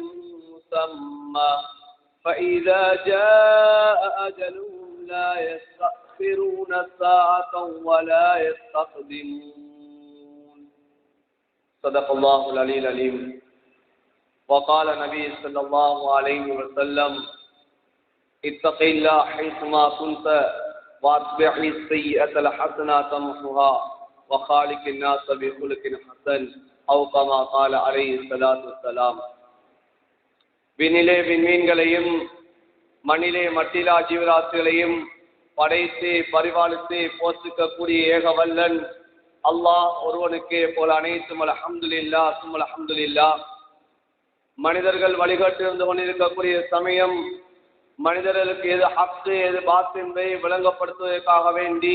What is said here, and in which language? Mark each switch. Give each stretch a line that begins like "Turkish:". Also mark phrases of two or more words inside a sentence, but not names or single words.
Arabic: مسمى فإذا جاء أجلهم لا يستأخرون ساعة ولا يستقدمون صدق الله العلي العليم وقال النبي صلى الله عليه وسلم اتق الله حيثما كنت واتبع السيئة الحسنة تمحها وخالق الناس بخلق حسن أو كما قال عليه الصلاة والسلام.
Tamil: விண்ணிலே விண்மீன்களையும் மண்ணிலே மட்டிலா ஜீவராசிகளையும் படைத்து பரிபாலித்து போஷிக்கக்கூடிய ஏகவல்லன் அல்லாஹ் ஒருவனுக்கே போல அனைத்தும் அல்ஹம்துலில்லாஹ் சும்மா அல்ஹம்துலில்லாஹ். மனிதர்கள் வழிகாட்டி இருந்து கொண்டிருக்கக்கூடிய சமயம் மனிதர்களுக்கு எது ஹக்கு எது பாத்தில் என்பதை விளங்கப்படுத்துவதற்காக வேண்டி